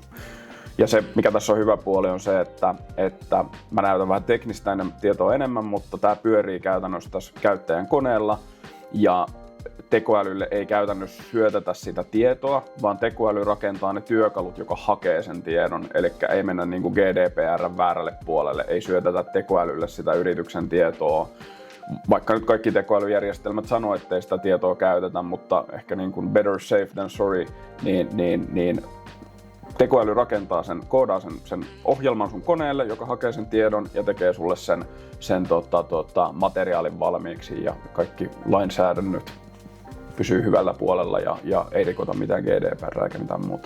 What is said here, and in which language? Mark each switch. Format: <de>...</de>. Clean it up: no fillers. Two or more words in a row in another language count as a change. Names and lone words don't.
<fi>Ja se, mikä tässä on hyvä puoli, on se, että mä näytän vähän teknistä tietoa enemmän, mutta tämä pyörii käytännössä tässä käyttäjän koneella, ja tekoälylle ei käytännössä syötetä sitä tietoa, vaan tekoäly rakentaa ne työkalut, joka hakee sen tiedon. Eli ei mennä niin kuin GDPR:n väärälle puolelle, ei syötetä tekoälylle sitä yrityksen tietoa. Vaikka nyt kaikki tekoälyjärjestelmät sanoo, ettei sitä tietoa käytetä, mutta ehkä niin kuin</fi> <en>better safe than sorry,</en> <fi>niin tekoäly rakentaa koodaa sen ohjelman sun koneelle, joka hakee sen tiedon ja tekee sulle sen materiaalin valmiiksi ja kaikki lainsäädännöt pysyy hyvällä puolella ja ei rikota mitään GDPR eikä mitään muuta.</fi>